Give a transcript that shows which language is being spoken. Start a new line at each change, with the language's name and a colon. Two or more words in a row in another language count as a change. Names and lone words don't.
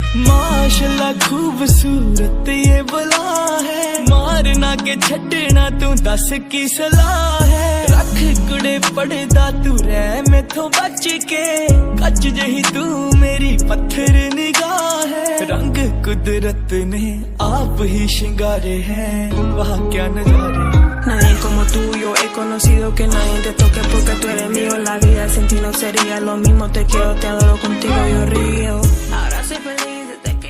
Punjabi: ਮਾਸ਼ਾਅੱਲਾਹ ਖ਼ੂਬਸੂਰਤ ਯੇ ਬਲਾ ਹੈ, ਮਾਰਨਾ ਕਿ ਛੱਡਣਾ ਤੂੰ ਦੱਸ ਕੀ ਸਲਾਹ ਹੈ। ਰੱਖ ਕੁੜੇ ਪੜਦਾ ਤੂੰ ਰਹਿ ਮੈਥੋਂ ਬਚ ਕੇ, ਕੱਚ ਜਹੀ ਤੂੰ ਮੇਰੀ ਪੱਥਰ ਨਿਗਾਹ ਹੈ।
Hindi: रंग कुदरत ने आप ही श्रृंगारे हैं, वाह क्या नजारे।
Spanish: Nadie como tú, yo he conocido que nadie te toque porque tú eres mío. La vida sin ti no sería lo mismo, te quiero, te adoro, contigo yo río. Ahora soy feliz.